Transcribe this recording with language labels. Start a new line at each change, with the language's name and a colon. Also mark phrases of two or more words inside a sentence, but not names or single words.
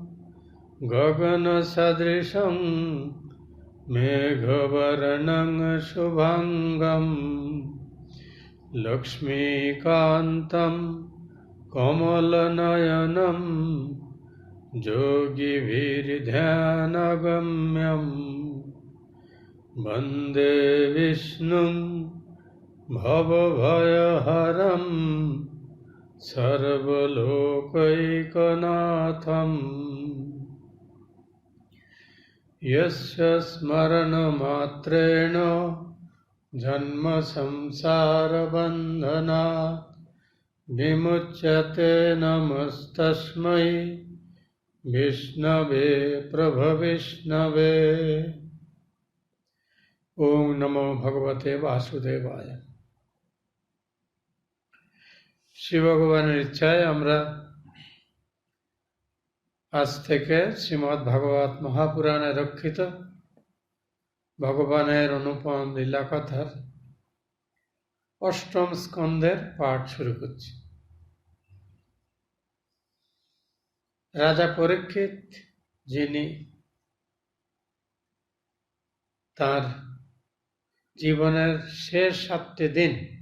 Sanskrit: গগনসদৃশং মেঘবর্ণং শুভাঙ্গং লক্ষ্মীকান্तं কমলনয়নম যোগীভির্ধ্যানগম্যম বন্দে বিষ্ণুং ভবভয়হরং সর্বলোকৈকনাথম यस्य स्मरणमात्रेण जन्मसंसारबन्धनात् विमुच्यते। नमस्तस्मै विष्णवे प्रभविष्णवे। ओम नमो भगवते वासुदेवाय।
Bangla: शिव भगवाনের ইচ্ছায় আমরা আজ থেকে শ্রীমদ্ ভাগবত মহাপুরাণে রক্ষিত ভগবানের অনুপম লীলাকথার অষ্টম স্কন্ধের পাঠ শুরু করছি। রাজা পরীক্ষিত, যিনি তার জীবনের শেষ 7টি দিন